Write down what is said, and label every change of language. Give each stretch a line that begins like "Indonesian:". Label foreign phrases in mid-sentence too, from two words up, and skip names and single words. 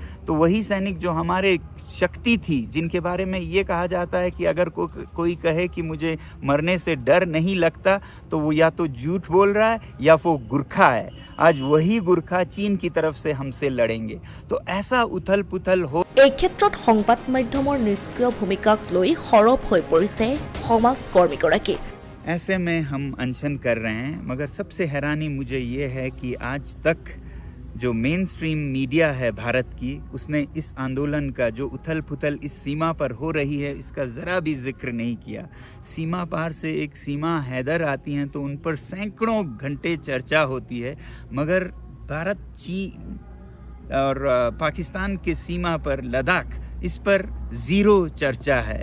Hindi: तो वही सैनिक जो हमारे शक्ति थी, जिनके बारे में ये कहा जाता है कि अगर कोई कहे कि मुझे मरने से डर नहीं लगता तो वो या तो झूठ बोल रहा है या वो गुरखा है। आज वही गुरखा चीन की तरफ से हमसे लड़ेंगे। तो ऐसा उथल पुथल हो।
Assamese: এই ক্ষেত্ৰত সংবাদ মাধ্যমৰ নিষ্ক্ৰিয় ভূমিকাক লৈ সৰব হৈ পৰিছে সমাজকৰ্মীগৰাকী।
Hindi: ऐसे में हम अनशन कर रहे हैं, मगर सबसे हैरानी मुझे ये है कि आज तक जो
English: main stream media
Hindi: है भारत की, उसने इस आंदोलन का जो उथल पुथल इस सीमा पर हो रही है इसका ज़रा भी जिक्र नहीं किया। सीमा पार से एक सीमा हैदर आती हैं तो उन पर सैकड़ों घंटे चर्चा होती है, मगर भारत, चीन और पाकिस्तान के सीमा पर लद्दाख इस पर जीरो चर्चा है।